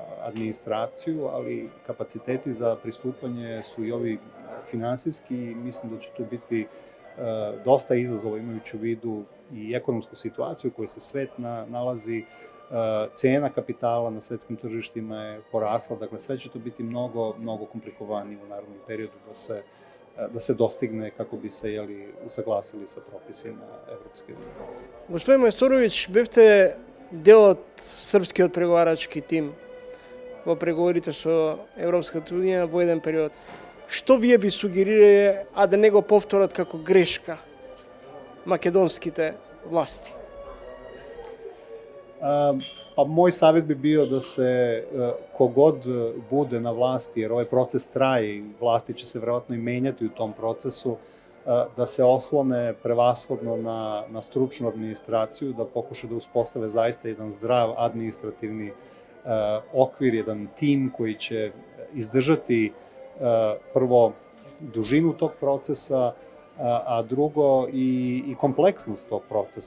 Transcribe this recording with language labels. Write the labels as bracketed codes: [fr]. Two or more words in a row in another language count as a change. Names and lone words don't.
[sr] administraciju, ali kapaciteti za pristupanje su i ovi finansijski i mislim da će tu biti dosta izazova imajući u vidu i ekonomsku situaciju u kojoj se svet nalazi, cena kapitala na svetskim tržištima je porasla, dakle sve će to biti mnogo komplikovanije u narednom periodu da se dostigne kako bi se usaglasili sa propisima Evropske unije. [mk] Господин Мајстороvić, бевте дел од српскиот преговарачки тим во преговорите со Европската унија во еден период. Што вие би сугерирале, а да не го повторат како грешка македонските власти? [sr] Pa moj savjet bi bio da se kogod bude na vlasti, jer ovaj proces traje i vlasti će se verovatno i menjati u tom procesu, da se oslone prevashodno na stručnu administraciju, da pokuša da uspostave zaista jedan zdrav administrativni okvir, jedan tim koji će izdržati prvo dužinu tog procesa, a drugo i kompleksnost tog procesa.